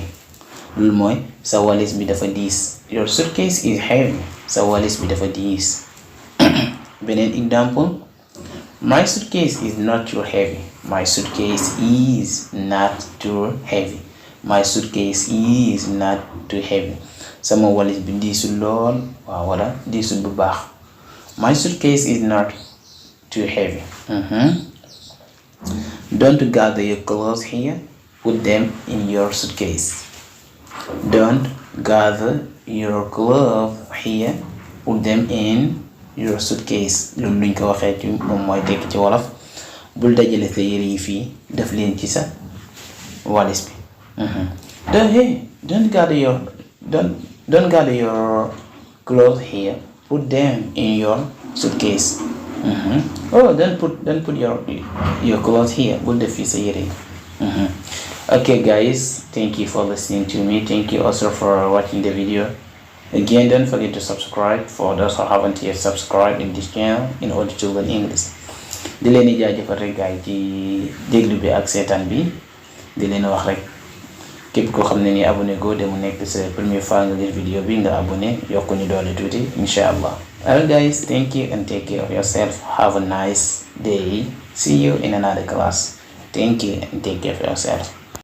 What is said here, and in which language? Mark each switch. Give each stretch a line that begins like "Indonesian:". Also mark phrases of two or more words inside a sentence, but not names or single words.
Wolof: loolu mooy sa walis bi dafa diis.
English: Your suitcase is heavy.
Wolof: sa walis bi dafa diis.
English: beneen example, my suitcase is not too heavy. My suitcase is not too heavy. My suitcase is not too heavy.
Wolof: sama walis bi diisul lool waaw, wala diisul bu baax.
English: My suitcase is not too heavy. Don't gather your clothes here. put them in your suitcase. Don't gather your clothes here, put them in your suitcase.
Wolof: loolu luñ ko waxee ci moom mooy tekki ci wolof bul dajale sa yére yi fii def leen ci sa walis bi.
English: Don't gather your clothes here, put them in your suitcase. Don't put your clothes here,
Wolof: bul def fii sa yére yi.
English: Okay guys, thank you for listening to me. Thank you also for watching the video. Again, don't forget to subscribe for those who haven't yet subscribed in this channel in order to learn English.
Wolof: di leen di jaajëfal rek gaay ci déglu bi ak seetaan bi di leen wax rek képp koo xam ne ni abonné go de mu nekk sa
French: première fois
Wolof: nga lire vidéo bi nga abonné yokku ñu doole tuuti inshallah.
English: Alright guys, thank you and take care of yourself. Have a nice day. See you in another class. Thank you and take care of yourself.